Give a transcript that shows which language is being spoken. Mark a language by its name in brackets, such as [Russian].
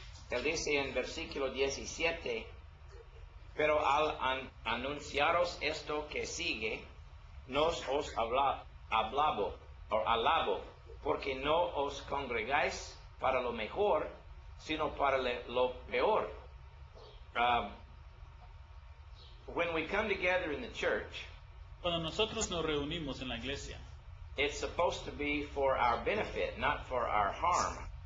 [Spanish] Él dice en versículo 17, pero al anunciaros esto que sigue, no os alabo, porque no os congregáis para lo mejor, sino para lo peor. [English] When we come together in the church, [Spanish] Cuando nosotros nos reunimos en la iglesia, [English] it's supposed to be for our benefit, not for our harm.